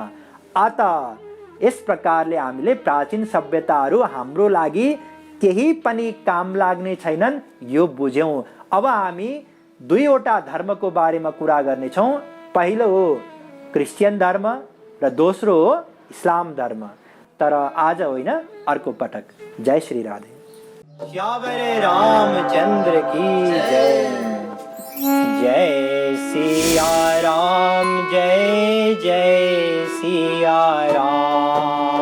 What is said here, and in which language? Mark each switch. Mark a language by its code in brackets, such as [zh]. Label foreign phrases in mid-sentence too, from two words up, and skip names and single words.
[ne] अत यस प्रकारले हामीले प्राचीन सभ्यताहरू हाम्रो लागि केही पनि काम लाग्ने छैनन् यो बुझ्यौं। अब हामी दुईवटा धर्मको बारेमा कुरा गर्नेछौँ। पहिलो हो क्रिस्चियन धर्म र दोस्रो हो इस्लाम धर्म। तर आज होइन, अर्को पटक। [hi] जय श्री राधे। श्यावरे रामचंद्र की जय। जय सिया राम, जय जय सिया राम।